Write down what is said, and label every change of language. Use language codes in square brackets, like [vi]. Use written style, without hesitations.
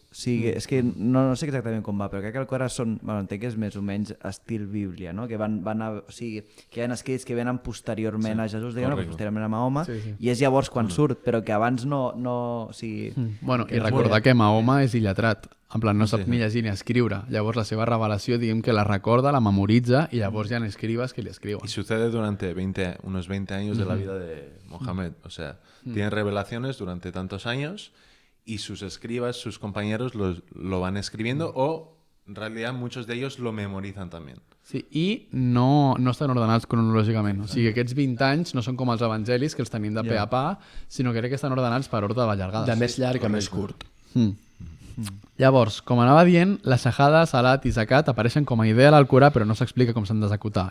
[ca] O sigui, és que no sé exactament com va, però crec que el Corà són, bueno, entenc que és més o menys estil Bíblia, no? Que o sigui, que hi ha escrits que venen posteriorment a Jesús, diguem, posteriorment a Mahoma, i és llavors quan surt, però que abans no o sigui... Bueno, i recordar que Mahoma és il·letrat, en plan no sap ni llegir ni escriure, llavors la seva revelació, diguem que la recorda, la memoritza, i llavors hi ha escribes que li escriuen. [es] Y sucede durante unos 20 años de la vida de Mohammed, o sea, tiene revelaciones durante tantos años y sus escribas, sus compañeros lo van escribiendo o en realidad muchos de ellos lo memorizan también. [ca] Sí, i no estan ordenats cronològicament. O sigui, aquests 20 anys no són com els evangelis, que els tenim de pe a pa, sinó que crec que estan ordenats per ordre de llargada. De més llarg a més curt. Llavors, com anava dient, la shahada, salat i zakat apareixen com a idea a l'Alcorà, però no s'explica com s'han d'executar.